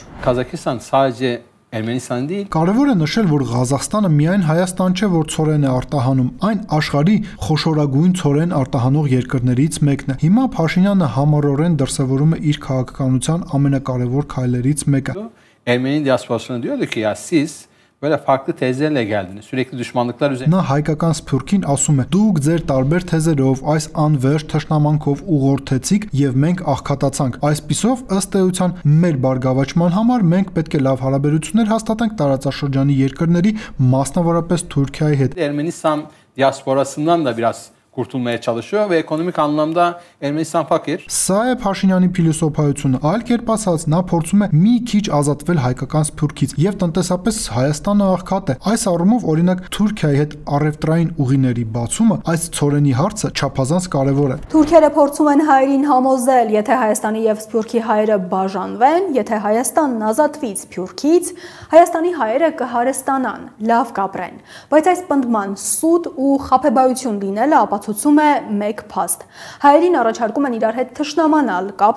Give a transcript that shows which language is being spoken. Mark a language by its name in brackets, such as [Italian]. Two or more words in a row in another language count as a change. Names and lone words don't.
[Turkish] Kazakistan sadece Ermenistan'ı değil. [Armenian] Կարևոր է նշել, որ Ղազախստանը միայն Հայաստան չէ, որ ցորեն է արտահանում, այն աշխարհի խոշորագույն ցորեն արտահանող երկրներից մեկն է։ Հիմա Փաշինյանը համառորեն դրսևորում է իր քաղաքականության ամենակարևոր քայլերից մեկը։ [Turkish] Ermeni diasporasına diyordu ki ya siz böyle farklı tezlerle geldiniz. Sürekli düşmanlıklar üzerine. [Armenian] Նա հայկական սփյուռքին ասում է. դուք ձեր տարբեր թեզերով այս անվերջ թշնամանքով ուղղորդեցիք եւ մենք աղքատացանք։ Այսպիսով ըստ էության մեր բարգավաճման համար մենք պետք է լավ հարաբերություններ հաստատենք տարածաշրջանի երկրների, մասնավորապես Թուրքիայի հետ։ [Turkish] Ermenistan diasporasından da biraz kurtulmaya çalışıyor ve ekonomik anlamda Ermenistan fakir. [Armenian] Սա է Փաշինյանի փիլիսոփայությունը։ Այլ կերպ ասած, նա փորձում է մի քիչ ազատվել հայկական սփյուռքից եւ տնտեսապես Հայաստանը աղքատ է։ Այս առումով օրինակ Թուրքիայի հետ առևտրային ուղիների բացումը այս ցորենի հարցը չափազանց կարեւոր է։ Թուրքերը փորձում են հայերին համոզել, եթե Հայաստանի եւ Սփյուռքի հայերը բաժանվեն, եթե Հայաստանն ազատվի Սփյուռքից, Հայաստանի հայերը կհարստանան, լավ կապրեն։ Բայց այս պնդման սուտ ու խաբեբայություն լինելը ապացուցում է մեկ փաստ։ Հայերին առաջարկում են իրար հետ թշնամանալ, կապ